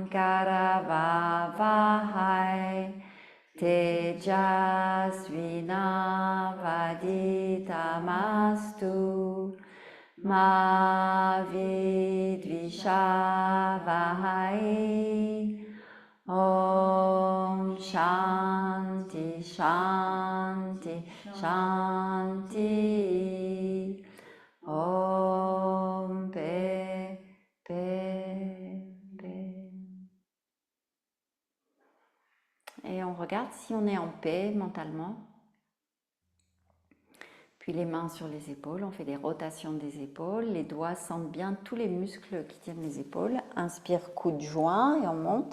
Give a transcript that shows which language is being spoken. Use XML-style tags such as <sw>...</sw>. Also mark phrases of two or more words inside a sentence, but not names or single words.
<sa>करवावहै तेजस्वि नावधीतमस्तु मा विद्विषावहै. ॐ शान्तिः शान्तिः शान्तिः.</sa> <fr>Om Paix, Paix, Paix. Et on regarde si on est en paix mentalement. Puis les mains sur les épaules, on fait des rotations des épaules. Les doigts sentent bien tous les muscles qui tiennent les épaules. Inspire, coude joint et on monte.</fr>